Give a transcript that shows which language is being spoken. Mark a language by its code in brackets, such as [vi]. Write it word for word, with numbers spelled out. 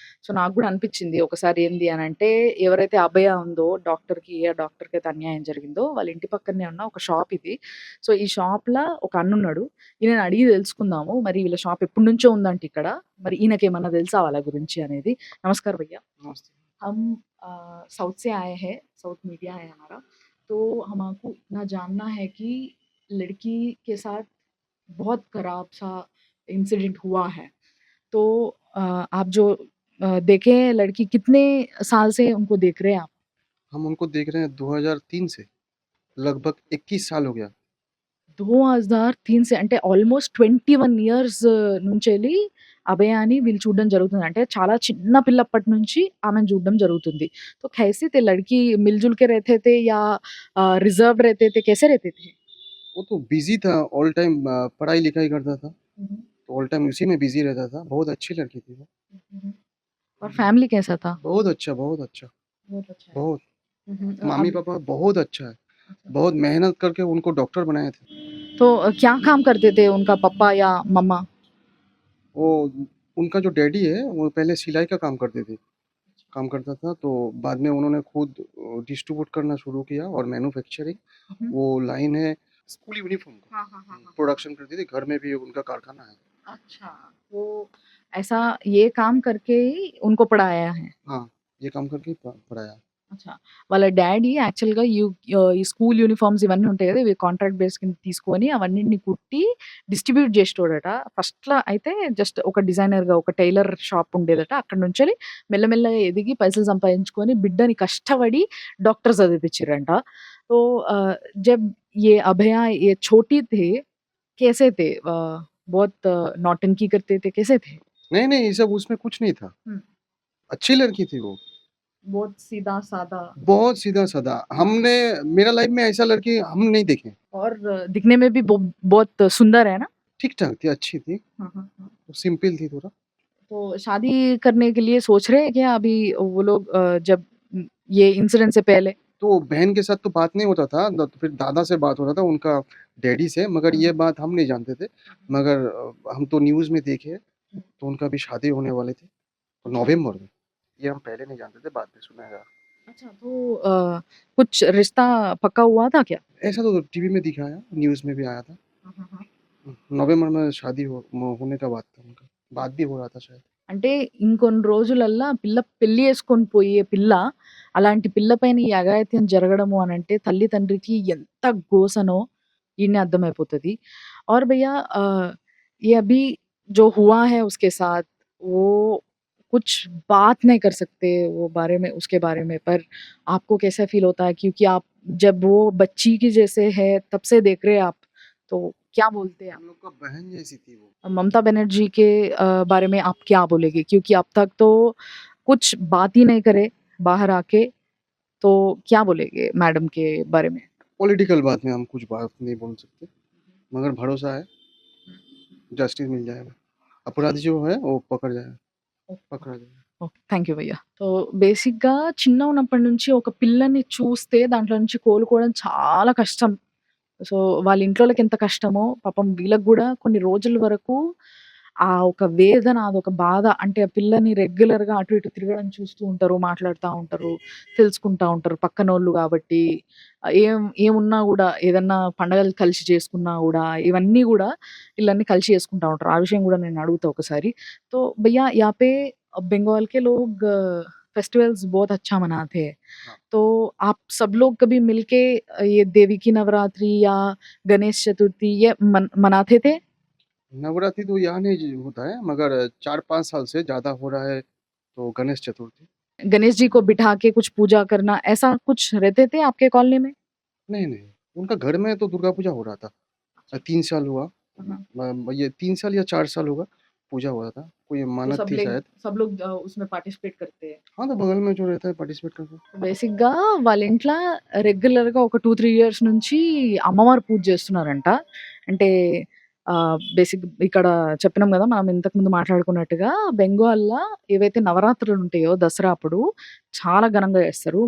[te] So నాకు కూడా అనిపించింది ఒకసారి ఏంది అని అంటే, ఎవరైతే అభయ ఉందో డాక్టర్కి, ఏ డాక్టర్కి అయితే అన్యాయం జరిగిందో వాళ్ళ ఇంటి పక్కనే ఉన్న ఒక షాప్ ఇది. సో ఈ షాప్లో ఒక అన్న ఉన్నాడు, ఈయన అడిగి తెలుసుకుందాము, మరి వీళ్ళ షాప్ ఎప్పటి నుంచో ఉందంటే ఇక్కడ, మరి ఈయనకేమన్నా తెలుసా వాళ్ళ గురించి అనేది. [hi] నమస్కార్ భయ్యా, नमस्ते। हम अ, साउथ से आए हैं, साउथ मीडिया है हमारा, तो हमको इतना जानना है कि लड़की के साथ बहुत खराब सा इंसिडेंट हुआ है, तो अ, आप जो अ, देखे हैं लड़की, कितने साल से उनको देख रहे हैं आप? हम उनको देख रहे हैं दो हज़ार तीन से, लगभग इक्कीस साल हो गया। [te] టూ థౌజండ్ త్రీ సే అంటే ఆల్మోస్ట్ ట్వంటీ వన్ ఇయర్స్ నుంచి వెళ్ళి అభయాన్ని వీళ్ళు చూడడం జరుగుతుంది. అంటే చాలా చిన్న పిల్లప్పటి నుంచి ఆమెను చూడడం జరుగుతుంది. [hi] तो कैसे थे लड़की, मिलजुल के रहते थे या रिजर्व रहते थे, कैसे रहते थे? वो तो बिजी था, ऑल टाइम पढ़ाई लिखाई करता था, तो ऑल टाइम उसी में बिजी रहता था। बहुत अच्छी लड़की थी वो। और फैमिली कैसा था? बहुत अच्छा, बहुत अच्छा, बहुत अच्छा है। बहुत हम्म, अ, मामी अब- पापा बहुत अच्छा है। बहुत मेहनत करके उनको डॉक्टर बनाए थे। तो अ, क्या काम करते थे उनका पापा या मम्मा? वो उनका जो डैडी है वो पहले सिलाई का काम करते थे, काम करता था, तो बाद में उन्होंने खुद डिस्ट्रीब्यूट करना शुरू किया और मैन्युफैक्चरिंग, वो लाइन है स्कूल यूनिफॉर्म हाँ, हाँ, हाँ, का हाँ। प्रोडक्शन करती थी। घर में भी उनका कारखाना है। अच्छा, वो ऐसा ये काम करके ही उनको पढ़ाया है. हाँ, ये काम करके प- पढ़ाया। [te] అచ్చా, వాళ్ళ డాడీ యాక్చువల్గా యూ ఆ, ఈ స్కూల్ యూనిఫామ్స్ ఇవన్నీ ఉంటాయి కదా, ఇవి కాంట్రాక్ట్ బేస్ కింద తీసుకొని అవన్నింటిని కుట్టి డిస్ట్రిబ్యూట్ చేసేటోడట. ఫస్ట్లో అయితే జస్ట్ ఒక డిజైనర్గా ఒక టైలర్ షాప్ ఉండేదట. అక్కడ నుంచి వెళ్ళి మెల్లమెల్లగా ఎదిగి పైసలు సంపాదించుకొని బిడ్డని కష్టపడి డాక్టర్ చదివిపించారంట. [hi] సో ఆ, జబ్ ఏ అభయ ఏ చోటీ తే కేసే తే ఆ, బహుత్ ఆ, నౌటంకీ కర్తే తే కేసే తే? नहीं नहीं ये सब उसमें कुछ नहीं था। హ్మ్. अच्छी लड़की थी वो, బహుత్ సీదా సాదా बहुत सीधा साधा। हमने मेरा लाइफ में ऐसा लड़की हम नहीं देखे। और दिखने में भी बहु- बहुत सुंदर है ना. ठीक ठाक थी, अच्छी थी, हाँ, हाँ, हाँ। सिंपल थी थोड़ा। तो शादी करने के लिए सोच रहे हैं क्या अभी वो लोग? अ, जब म, ये इंसिडेंट से पहले तो बहन के साथ तो बात नहीं होता था, न- तो फिर दादा से बात होता था, उनका डैडी से, मगर ये बात हम नहीं जानते थे। मगर अ, हम तो न्यूज़ में देखे तो उनका भी शादी होने वाले थे, तो नवंबर में। ये हम पहले नहीं जानते थे, बाद में सुना है। अच्छा, तो अ, कुछ रिश्ता पक्का हुआ था क्या? ऐसा तो टीवी में दिखाया, न्यूज़ में भी आया था। हाँ, हाँ, हाँ। नवंबर में शादी हो, होने का बात था उनका, बात भी हो रहा था शायद। [te] అంటే ఇంకొన్ని రోజులల్లా పిల్ల పెళ్లి చేసుకొని పోయే పిల్ల, అలాంటి పిల్ల పైన ఈ అఘాయిత్యం జరగడము అని అంటే తల్లి తండ్రికి ఎంత గోసనో ఈయన అర్థమైపోతుంది. [hi] और भैया अ, ये अभी जो हुआ है उसके साथ वो कुछ बात नहीं कर सकते वो बारे में, उसके बारे में, पर आपको कैसा फील होता है क्योंकि आप जब वो बच्ची की जैसे है तब से देख रहे हैं आप, तो क्या बोलते हैं आप? हम लोग का बहन जैसी थी वो। ममता बनर्जी के अ, बारे में आप क्या बोलेंगे क्योंकि अब तक तो कुछ बात ही नहीं करे बाहर आके, तो क्या बोलेंगे मैडम के बारे में? पॉलिटिकल बात में हम कुछ बात नहीं बोल सकते, मगर भरोसा है जस्टिस मिल जाएगा, अपराधी जो है वो पकड़ जाएगा, पकड़ा जाएगा। [en] Okay, thank you భయ్య. [te] సో బేసిక్గా చిన్న ఉన్నప్పటి నుంచి ఒక పిల్లని చూస్తే దాంట్లో నుంచి కోలుకోవడం చాలా కష్టం. సో వాళ్ళ ఇంట్లో వాళ్ళకి ఎంత కష్టమో పాపం వీళ్ళకి కూడా కొన్ని రోజుల వరకు ఆ ఒక వేదన, అదొక బాధ. అంటే ఆ పిల్లని రెగ్యులర్గా అటు ఇటు తిరగడం చూస్తూ ఉంటారు, మాట్లాడుతూ ఉంటారు, తెలుసుకుంటా ఉంటారు పక్కనోళ్ళు కాబట్టి. ఆ, ఏం ఏమున్నా కూడా ఏదన్నా పండగలు కలిసి చేసుకున్నా కూడా ఇవన్నీ కూడా వీళ్ళన్నీ కలిసి చేసుకుంటా ఉంటారు. ఆ విషయం కూడా నేను అడుగుతా ఒకసారి. [hi] తో భయ్యా యాపే बंगाल के लोग फेस्टिवल्स बहुत अच्छा मनाते हैं, हाँ। तो आप सब लोग कभी मिलके अ, ये देवी की नवरात्रि या गणेश चतुर्थी ये मन, मनाते थे? नवरात्रि तो यहाँ नहीं होता है, मगर चार पाँच साल से ज़्यादा हो रहा है। तो गणेश चतुर्थी गणेश जी को बिठा के कुछ पूजा करना ऐसा कुछ रहते थे आपके कॉलोनी में? नहीं नहीं उनका घर में तो दुर्गा पूजा हो रहा था। अ, तीन साल हुआ, हाँ। म- ये तीन साल या चार साल होगा पूजा हो रहा था। कोई तो मानत सब थी लोग शायद। सब लोग अ, उसमें पार्टिसिपेट करते हैं. हाँ, तो बगल में जो रहता है पार्टिसिपेट करके। [te] బేసిక్గా వాళ్ళ ఇంట్లో రెగ్యులర్గా ఒక టూ త్రీ ఇయర్స్ నుంచి అమ్మవారు పూజ చేస్తున్నారంట. అంటే బేసిక్ ఇక్కడ చెప్పినాం కదా మనం ఇంతకు ముందు మాట్లాడుకున్నట్టుగా బెంగాల్లో ఏవైతే నవరాత్రులు ఉంటాయో దసరా అప్పుడు చాలా ఘనంగా చేస్తారు.